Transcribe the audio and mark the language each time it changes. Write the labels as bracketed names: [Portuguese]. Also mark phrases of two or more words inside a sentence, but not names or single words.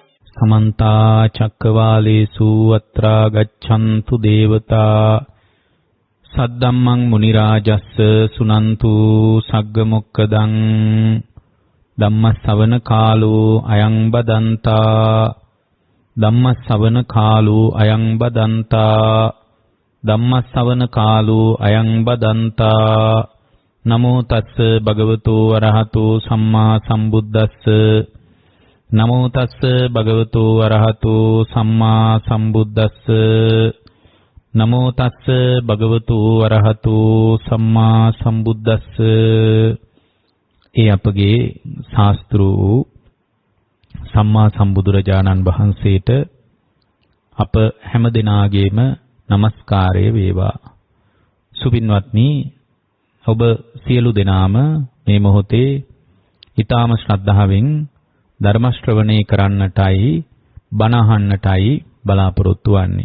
[Pali] समन्ता चक्रवालेषु अत्रा गच्छन्तु देवता सद्दम्मं मुनिराजस्स सुनन्तु सग्गमुक्कदं धम्मश्रवण कालो अयं बदन्ता धम्मश्रवण कालो अयं बदन्ता धम्मश्रवण कालो अयं बदन्ता नमो तस्स भगवतो अरहतो सम्मा सम्बुद्धस्स नमो तस्स भगवतो अरहतो सम्मा सम्बुद्धस्स नमो तस्स भगवतो अरहतो सम्मा सम्बुद्धस्स [Sinhala] ඒ අපගේ ශාස්ත්‍රූ සම්මා සම්බුදුරජාණන් වහන්සේට අප හැම දිනාගේම নমස්කාරය වේවා. සුපින්වත්නි, ඔබ සියලු දෙනාම මේ මොහොතේ ඊ타ම ශ්‍රද්ධාවෙන් ධර්ම ශ්‍රවණය කරන්නටයි බණ අහන්නටයි බලාපොරොත්තු වෙන්නේ.